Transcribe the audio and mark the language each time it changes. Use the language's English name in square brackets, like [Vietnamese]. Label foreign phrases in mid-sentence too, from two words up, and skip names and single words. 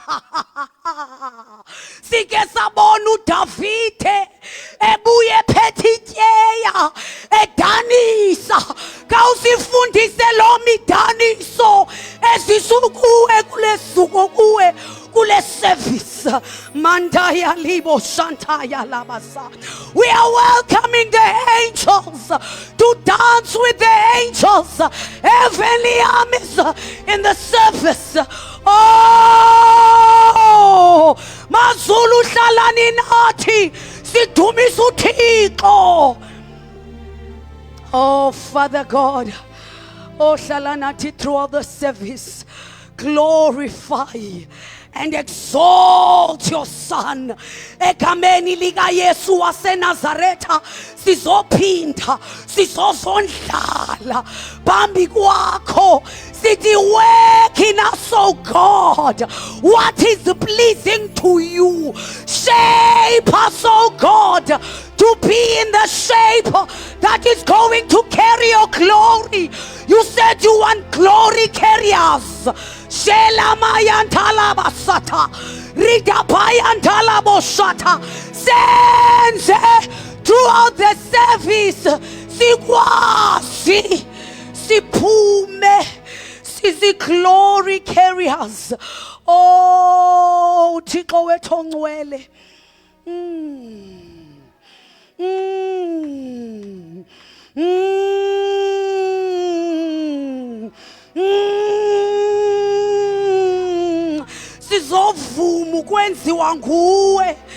[Xhosa] Sike sabona uDavide ebuye ephethe ityeya edanisa, kawusifundise lo midaniso ezisukuwe kule suku kuwe kule service. Mandaya libo shantaya labasa. [English] We are welcoming the angels to dance with the angels, heavenly armies in the service. [Xhosa] Oh, mazulu hlalani nathi sidumisa uThixo. [English] Oh Father God, [Xhosa] oh hlala nathi [English] throughout the service, glorify and exalt your Son. [Xhosa] Egameni lika Yesu waseNazaretha sizophinda sizozondlala phambi kwakho, sithi [English] work in us, oh God, what is pleasing to you. Shape us, oh God, to be in the shape that is going to carry your glory. You said you want glory carriers. Shela mayantala basata, rida bayantala boshata. Sense throughout the service, [Xhosa] sikwazi, siphume, sizi [English] glory carriers. [Xhosa] Oh, Thixo wethu ongcwele. Sizovuma ukwenziwa nguwe.